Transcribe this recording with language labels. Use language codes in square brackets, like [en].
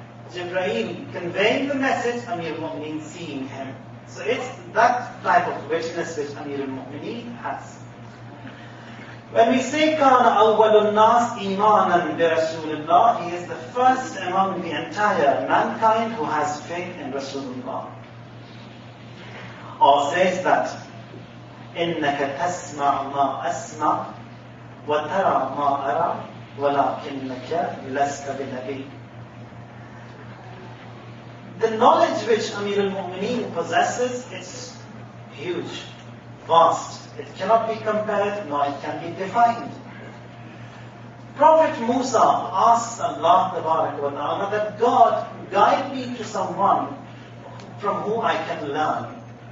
[en] Jibreel conveying the message, Amir al-Mu'mineen seeing him. So it's that type of witness which Amir al-Mu'mineen has. When we say [ar] كَانَ أَوَّلُ النَّاسِ إِيمَانًا بِرَسُولِ اللَّهِ, [en] he is the first among the entire mankind who has faith in Rasulullah. Or says that [ar] إِنَّكَ تَسْمَعُ مَا أَسْمَعُ وَتَرَى مَا أَرَى وَلَكِنَّكَ لَسْتَ بِنَبِيٍّ. [en] The knowledge which Amir al-Mu'mineen possesses is huge, vast. It cannot be compared, nor it can be defined. Prophet Musa asks Allah Ta'ala that God guide me to someone from whom I can learn.